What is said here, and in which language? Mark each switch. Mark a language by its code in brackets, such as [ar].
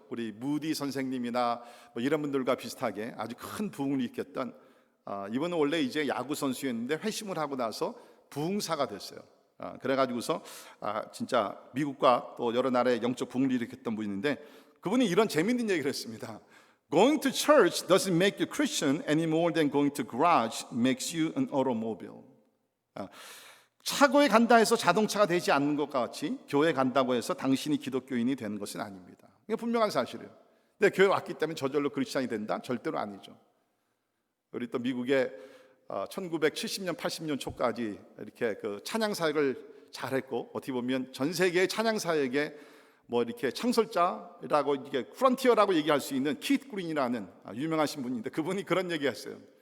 [ko] 우리 무디 선생님이나 뭐 이런 분들과 비슷하게 아주 큰 부흥을 일으켰던, 이분은 원래 이제 야구 선수였는데 회심을 하고 나서 부흥사가 됐어요. 그래가지고서 진짜 미국과 또 여러 나라의 영적 부흥을 일으켰던 분인데, 그분이 이런 재밌는 얘기를 했습니다. [en] Going to church doesn't make you Christian any more than going to garage makes you an automobile. [ko] 차고에 간다 해서 자동차가 되지 않는 것과 같이 교회 간다고 해서 당신이 기독교인이 되는 것은 아닙니다. 이게 분명한 사실이에요. 근데 교회 왔기 때문에 저절로 크리스찬이 된다? 절대로 아니죠. 우리 또 미국의 1970년, 80년 초까지 이렇게 그 찬양 사역을 잘했고, 어떻게 보면 전 세계의 찬양 사역에 뭐 이렇게 창설자라고, 이게 프론티어라고 얘기할 수 있는 키트 그린이라는 유명하신 분인데, 그분이 그런 얘기했어요.